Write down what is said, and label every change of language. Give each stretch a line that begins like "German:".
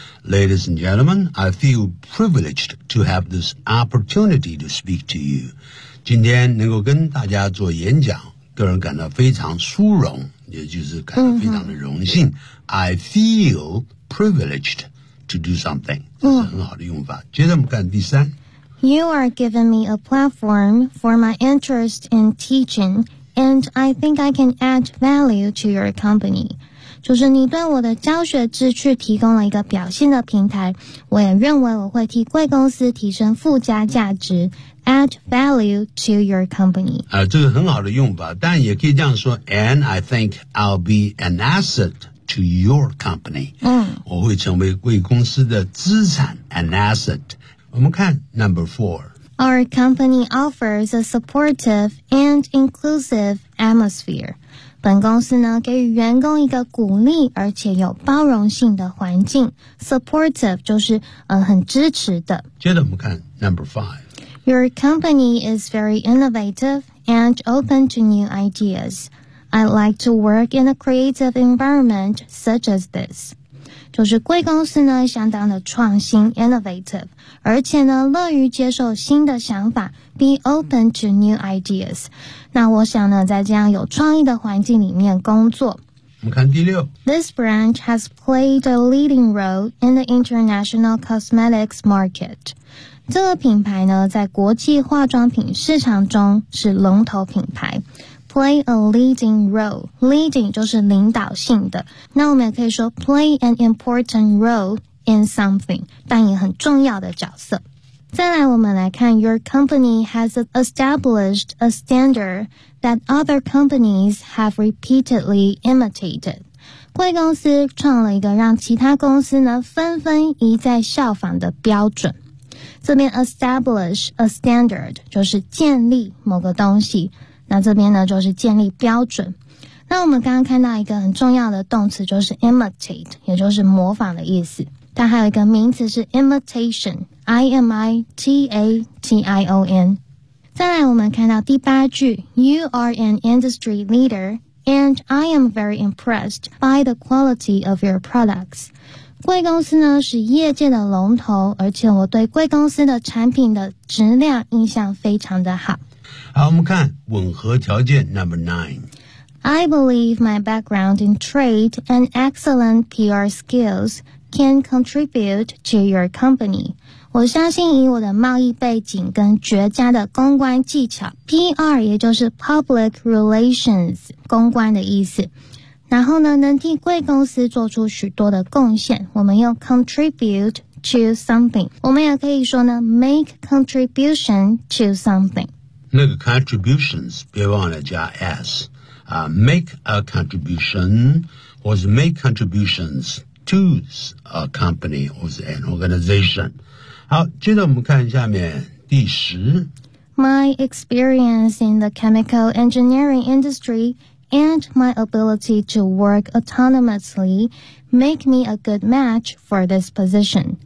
English: Ladies and gentlemen, I feel privileged to have this opportunity to speak to you.
Chinese: 今天能够跟大家做演讲，个人感到非常殊荣，也就是感到非常的荣幸。
English: I feel privileged to do something.
Chinese: 这是很好的用法。接着我们看第三。
English: You are giving me a platform for my interest in teaching, and I think I can add value to your company.
Chinese: 就是你对我的教学志趣提供了一个表现的平台，我也认为我会替贵公司提升附加价值
English: add value to your company。
Chinese: 这个很好的用法，但也可以这样说
English: and I think I'll be an asset to your company。
Chinese: 我会成为贵公司的资产
English: an asset。
Chinese: 我们看
English: number four。 Our company offers a supportive and inclusive atmosphere.
Chinese: 本公司呢，给予员工一个鼓励而且有包容性的环境。 Supportive 就是很支持的。接着我们看
English: number five。 Your company is very innovative and open to new ideas. I'd like to work in a creative environment such as this.
Chinese: 就是贵公司呢，相当的创新 innovative， 而且呢，乐于接受新的想法。
English: Be open to new ideas.
Chinese: 那我想呢，在这样有创意的环境里面工作。我们看第六。
English: This branch has played a leading role in the international cosmetics market.
Chinese: 这个品牌呢，在国际化妆品市场中是龙头品牌。
English: Play a leading role. Leading
Chinese: 就是领导性的。那我们也可以说
English: play an important role in something，
Chinese: 扮演很重要的角色。再来我们来看
English: Your company has established a standard that other companies have repeatedly imitated.
Chinese: 贵公司创了一个让其他公司呢纷纷一再效仿的标准。这边
English: establish a standard
Chinese: 就是建立某个东西，那这边呢就是建立标准。那我们刚刚看到一个很重要的动词就是 imitate， 也就是模仿的意思。它还有一个名词是 imitation,imitation。再来我们看到第八句，
English: You are an industry leader, and I am very impressed by the quality of your products.
Chinese: 贵公司呢是业界的龙头，而且我对贵公司的产品的质量印象非常的好。好，我们看吻合条件
English: number 9。 I believe my background in trade and excellent PR skills can contribute to your company.
Chinese: 我相信以我的贸易背景跟绝佳的公关技巧 ,PR 也就是 public relations, 公关的意思。然后呢能替贵公司做出许多的贡献，我们用
English: contribute to something。
Chinese: 我们也可以说呢
English: make contribution to something。
Chinese: 那个
English: contributions,
Chinese: 别忘了加 S。
English: Make a contribution, or make contributions to a company or an organization.
Chinese: 好，接着我们看下面第十。
English: My experience in the chemical engineering industry and my ability to work autonomously make me a good match for this position.